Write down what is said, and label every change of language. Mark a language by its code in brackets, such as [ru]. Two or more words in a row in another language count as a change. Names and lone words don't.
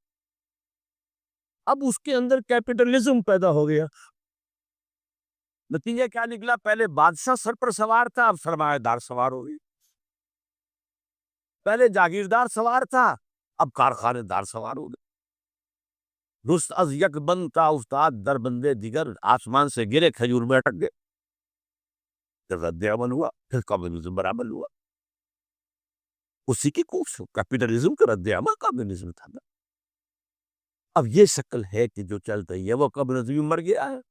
[ur] اب اس کے اندر کیپٹلزم پیدا ہو گیا. نتیجہ کیا نکلا؟ پہلے بادشاہ سر پر سوار تھا، اب سرمایہ دار سوار ہو گئی. پہلے جاگیردار سوار تھا، اب کارخانے دار سوار ہو گئے. [fa] رست از یک بند تا افتاد در بندے دیگر، [ur] آسمان سے گرے کھجور میں اٹک گئے. پھر رد عمل ہوا، پھر کمیونزم برابر ہوا. اسی کی کوشش کیپٹلزم کا رد عمل کمیونزم تھا. اب یہ شکل ہے کہ جو چل رہی ہے وہ کمیونزم مر گیا ہے.